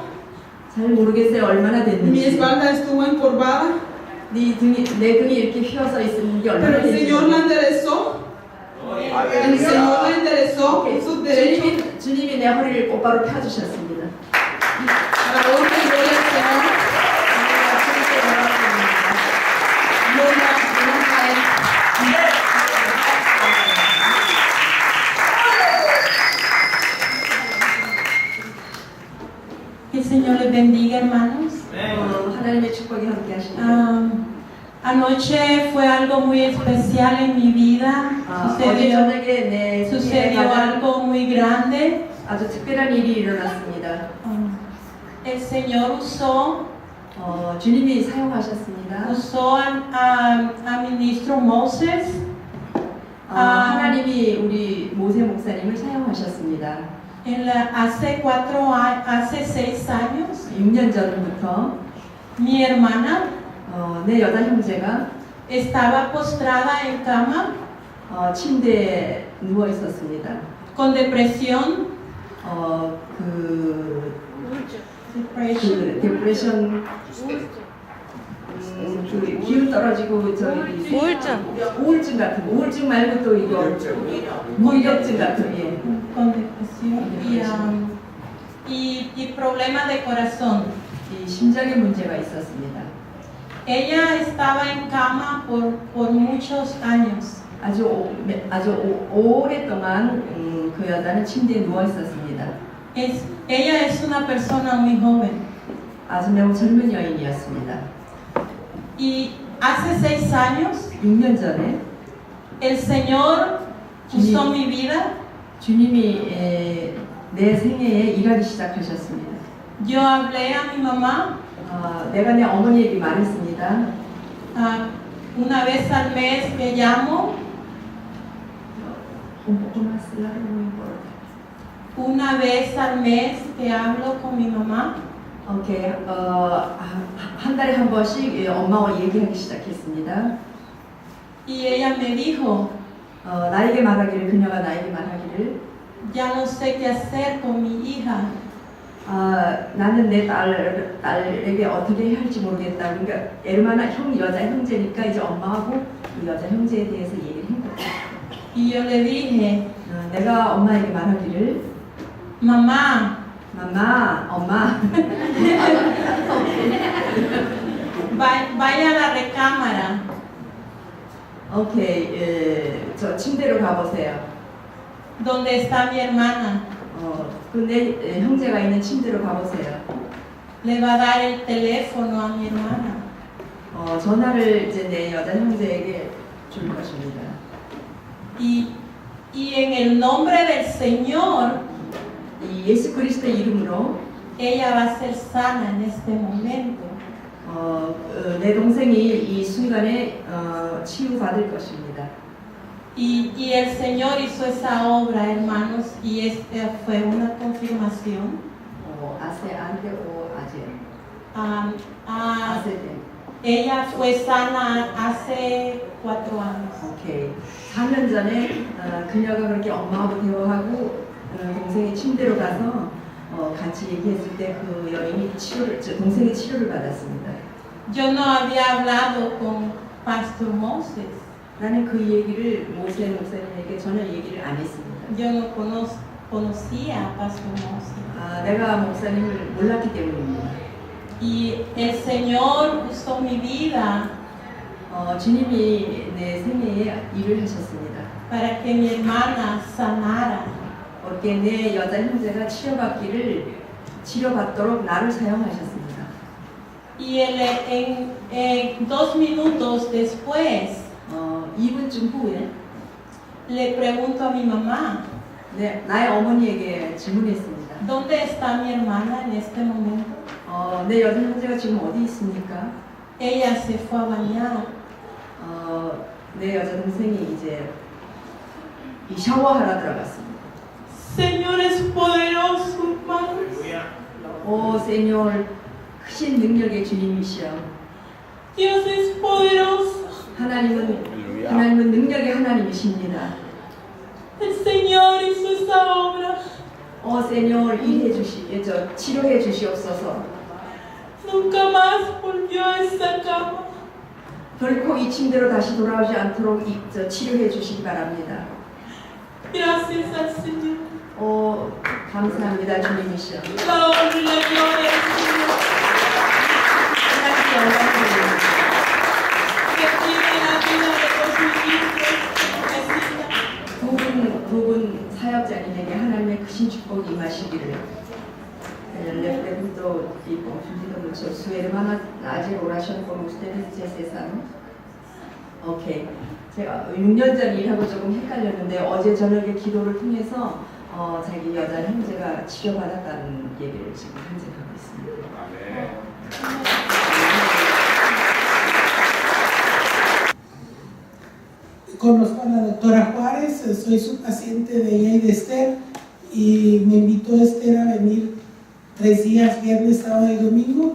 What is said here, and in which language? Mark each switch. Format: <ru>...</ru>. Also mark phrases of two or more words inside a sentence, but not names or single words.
<ko>잘 모르겠어요. 얼마나</ko> <es>mi</es> <ko>됐는지.</ko> <es>espalda estuvo encorvada,</es> <ko>내 등이 이렇게 휘어서 있는 게 얼마나</ko> <es>pero el</es> <ko>됐는지.</ko> <es>Señor la enderezó. El Señor la enderezó con sus derechos.</es> <ko>주님이 내 허리를 똑바로 펴주셨습니다.</ko> <es>Para la honra y gloria del Señor. Gloria a Él. Que el Señor les bendiga, hermanos.</es> <ko>하나님의 축복이 함께 하시길.</ko> <es>Anoche fue algo muy especial en mi vida.</es> <ko>어제 저녁에 내</ko> <es>Sucedió algo muy grande.</es> <ko>아주 특별한 일이 일어났습니다.</ko> <es>El Señor usó</es> <ko>주님이 사용하셨습니다.</ko> <es>a ministro Moses.</es> <ko>하나님이 우리 모세 목사님을 사용하셨습니다.</ko> <es>Hace 6 años,</es> <ko>6년 전부터</ko> <es>mi hermana</es> <ko>내 여자 형제가</ko> <es>estaba postrada en cama</es> <ko>침대에 누워 있었습니다.</ko> <es>con depresión.</es> <ko>디프레션 그 기운 떨어지고 저기 우울증 같은 거. 우울증 말고 또 이거 무기력증 같은 게.</ko> <es>con depresión y problemas de corazón.</es> <ko>이 심장에 문제가 있었습니다.</ko> <es>Ella estaba en cama por muchos años.</es> <ko>아주 오랫동안 그 여자는 침대에 누워 있었습니다.</ko> <es>Ella es una persona muy joven.</es> <ko>아주 매우 젊은 여인이었습니다.</ko> <es>Y hace 6 años</es> <ko>6년 전에</ko> <es>el Señor usó mi vida.</es> <ko>주님이 내 생애에 일하기 시작하셨습니다.</ko> <es>Yo hablé a mi mamá</es> <ko>내가 내 어머니에게 말했습니다.</ko> <es>una vez al mes que llamo, una vez al mes que hablo con mi mamá.</es> <ko>오케이, 한 달에 한 번씩 엄마와 얘기하기 시작했습니다.</ko> <es>Y ella me dijo,</es> <ko>나에게 말하기를, 그녀가 나에게 말하기를,</ko> <es>ya no sé qué hacer con mi hija.</es> <ko>나는 내 딸에게 어떻게 해야 할지 모르겠다. 그러니까 에르마나 여자 형제니까 이제 엄마하고 그 여자 형제에 대해서 얘기를 한 거예요.</ko> <es>Y yo le dije,</es> <ko>내가 엄마에게 말하기를,</ko> <es>mamá,</es> <ko>엄마,</ko> <es>vaya a la recámara.</es> <ko>오케이, 저 침대로 가보세요.</ko> <es>Donde está mi hermana.</es> <ko>근데 형제가 있는 침대로 가보세요.</ko> <es>Le va a dar el teléfono a mi hermana.</es> <ko>전화를 이제 내 여자 형제에게 줄 것입니다.</ko> <es>Y en el nombre del Señor,</es> <ko>이 예수 그리스도의 이름으로</ko> <es>ella va a ser sana en este momento.</es> <ko>내 동생이 이 순간에 치유받을 것입니다.</ko> <es>Y el Señor hizo esa obra, hermanos, y esta fue una confirmación. 아세 오 아제. Ah, 아세 때. ella fue sana hace 4 años.</es> <ko>오케이. 4년 전에 그녀가 그렇게 엄마하고 대화하고 동생의 침대로 가서 같이 얘기했을 때 그 여인이 동생의 치료를 받았습니다.</ko> <es>Yo no había hablado con Pastor Moses.</es> <ko>나는 그 얘기를 모세 목사님에게 전혀 얘기를 안 했습니다.</ko> <es>Yo no conocía a Pastor Moses.</es> <ko>내가 목사님을 몰랐기 때문입니다.</ko> <es>Y el Señor usó mi vida</es> <ko>주님이 내 생애에 일을 하셨습니다.</ko> <es>para que mi hermana sanara.</es> <ko>porque 내 여자 형제가 치료받도록 나를 사용하셨습니다.</ko> <es>Y en 2 minutos después</es> <ko>2분쯤 후에</ko> <es>le pregunto a mi mamá,</es> <ko>나의 어머니에게 질문했습니다.</ko> <es>¿dónde está mi hermana en este momento?</es> <ko>내 여자 형제가 지금 어디 있습니까?</ko> <es>Ella se fue a bañar.</es> <ko>내 여자 동생이 이제 이 샤워하러 들어갔습니다.</ko> <es>Señor es poderoso, hermanos.</es> <ko>오, 세뇨, 크신 능력의 주님이시여.</ko> <es>Dios es poderoso.</es> <ko>하나님은 능력의 하나님이십니다.</ko> <es>El Señor hizo esa obra.</es> <ko>오, 세뇨, 치료해 주시옵소서.</ko> <es>Nunca más volvió a esa cama.</es> <ko>결코 이 침대로 다시 돌아오지 않도록 치료해 주시기 바랍니다.</ko> <es>Gracias al Señor.</es> <ko>감사합니다, 주님이시여.</ko> <es>La honra y la gloria al Señor.</es> <ko>하나님께 영광드립니다.</ko> <es>Recibe la vida de los ministros.</es> <ko>두 분 사역자님에게 하나님의 크신 축복이 임하시기를.</ko> <es>Le pregunto y confundido mucho. Su hermana ayer oración por ustedes ese 오케이.</es> <ko>제가 6년 전 일하고 조금 헷갈렸는데 어제 저녁에 기도를 통해서 자기 여자 형제가 치료받았다는 얘기를 지금 간증하고 있습니다.</ko> <es>Conozco a la doctora Juárez, soy su paciente de ella y de Esther, y me invitó Esther a venir 3 días, viernes, sábado y domingo.</es>